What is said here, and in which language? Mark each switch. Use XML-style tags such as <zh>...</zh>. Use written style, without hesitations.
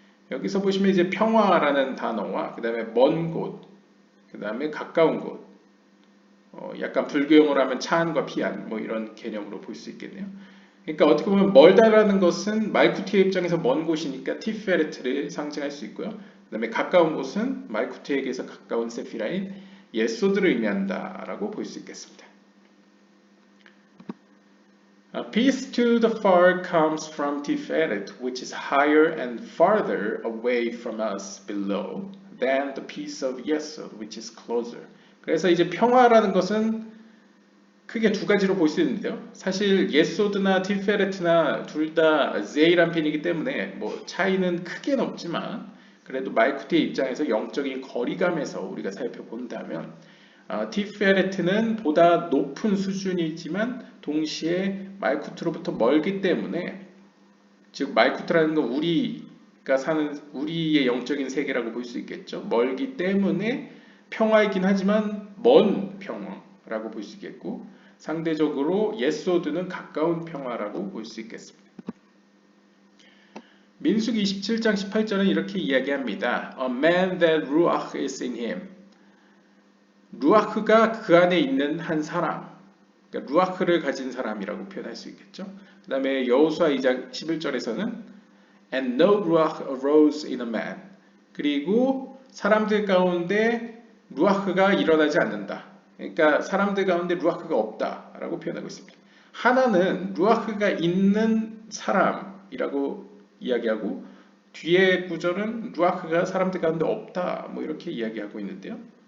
<ko>여기서 보시면 이제 평화라는 단어와 그 다음에 먼 곳, 그 다음에 가까운 곳, 약간 불교 용어로 하면 차안과 비안 뭐 이런 개념으로 볼 수 있겠네요. 그러니까 어떻게 보면 멀다라는 것은 말쿠티의 입장에서 먼 곳이니까 티페레트를 상징할 수 있고요. 그 다음에 가까운 곳은 말쿠티에게서 가까운 세피라인 예소드를 의미한다라고 볼 수 있겠습니다.</ko> <en>Peace to the far comes from Tiferet, which is higher and farther away from us below than the peace of Yesod, which is closer.</en> <ko>그래서 이제 평화라는 것은 크게 두 가지로 볼 수 있는데요. 사실 예소드나 티페레트나 둘 다 제이란핀이기 때문에 뭐 차이는 크게는 없지만 그래도 말쿠티의 입장에서 영적인 거리감에서 우리가 살펴본다면 티페레트는 보다 높은 수준이지만 동시에 말쿠트로부터 멀기 때문에 즉 말쿠트라는 건 우리가 사는 우리의 영적인 세계라고 볼 수 있겠죠. 멀기 때문에 평화이긴 하지만 먼 평화라고 볼 수 있겠고 상대적으로 예소드는 가까운 평화라고 볼 수 있겠습니다. 민수기 27장 18절은 이렇게 이야기합니다.</ko> <en>A man that ruach is in him.</en> <ko>루아크가 그 안에 있는 한 사람, 그러니까 루아크를 가진 사람이라고 표현할 수 있겠죠. 그 다음에 여호수아 2장 11절에서는</ko> <en>And no ruach arose in a man.</en> <ko>그리고 사람들 가운데 루아크가 일어나지 않는다. 그러니까 사람들 가운데 루아크가 없다라고 표현하고 있습니다. 하나는 루아크가 있는 사람이라고 이야기하고 뒤에 구절은 루아크가 사람들 가운데 없다 뭐 이렇게 이야기하고 있는데요.</ko>